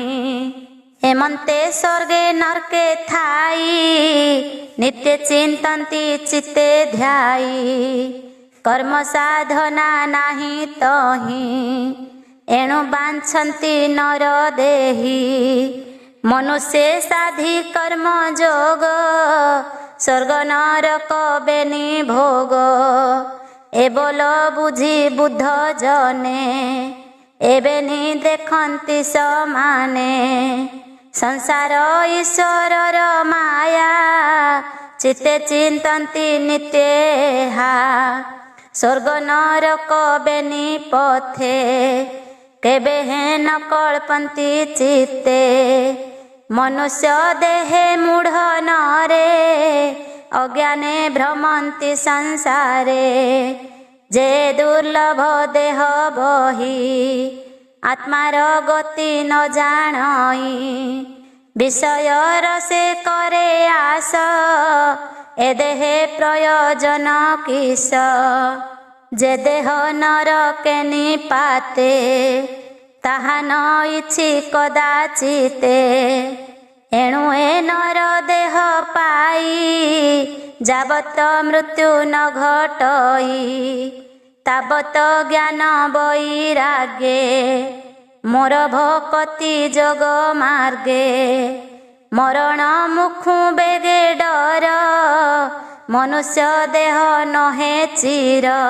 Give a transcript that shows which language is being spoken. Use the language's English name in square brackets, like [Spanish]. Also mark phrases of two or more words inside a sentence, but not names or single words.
[Odia] ହେମନ୍ତେ ସ୍ୱର୍ଗେ ନରକେ ଥାଇ ନିତ୍ୟ ଚିନ୍ତନ୍ତି ଚିତ୍ତେ ଧ୍ୟାଇ। କର୍ମ ସାଧନା ନାହି ତହି ଏଣୁ ବାଞ୍ଛନ୍ତି ନର ଦେହି। ମନୁଷ୍ୟ ସାଧି କର୍ମ ଯୋଗ ସ୍ୱର୍ଗ ନରକ ବେନି ଭୋଗ। ଏ ବୋଲ ବୁଝି ବୁଦ୍ଧ ଜନେ ଏବେନି ଦେଖନ୍ତି ସମାନେ। ସଂସାର ଈଶ୍ୱରର ମାୟା ଚିତ୍ତେ ଚିନ୍ତନ୍ତି ନିତ୍ୟେହା। ସ୍ୱର୍ଗ ନରକ ବେନି ପଥେ କେବେ ହେନ କଳ୍ପନ୍ତି ଚିତ୍ତେ। ମନୁଷ୍ୟ ଦେହେ ମୂଢ଼ ନରେ ଅଜ୍ଞାନେ ଭ୍ରମନ୍ତି ସଂସାରେ। ଯେ ଦୁର୍ଲଭ ଦେହ ବହି ଆତ୍ମାର ଗତି ନ ଜାଣଇ। ବିଷୟ ରସେ କରେ ଆଶ ଏ ଦେହେ ପ୍ରୟୋଜନ କିସ। ଯେ ଦେହ ନରକେ ନିପାତେ ତାହା ନ ଇଛି କଦାଚିତେ। ଏଣୁ ଏ ନର ଦେହ ପାଇ ଯାବତ ମୃତ୍ୟୁ ନ ଘଟଇ। ତାବତ ଜ୍ଞାନ ବୈରାଗ୍ୟେ ମୋର ଭକ୍ତି ଜଗ ମାର୍ଗେ। ମରଣ ମୁଖୁ ବେଗେ ଡର ମନୁଷ୍ୟ ଦେହ ନହେ ଚିର।